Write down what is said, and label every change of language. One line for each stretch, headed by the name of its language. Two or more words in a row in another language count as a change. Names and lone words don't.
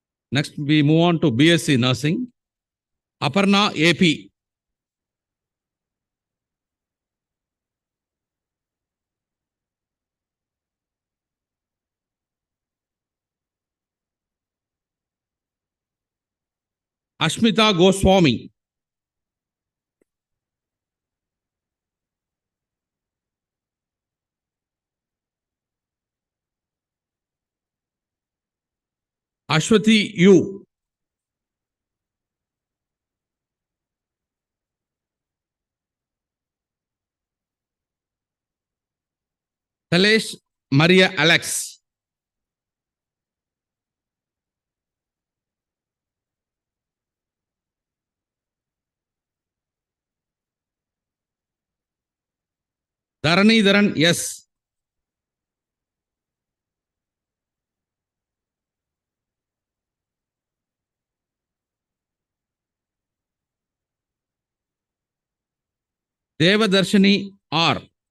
English: Next, we move on to BSc Nursing. Aparna AP. Ashmita Goswami. Ashwati U. Talesh Maria Alex. Dharanidharan S. Devadarshini R.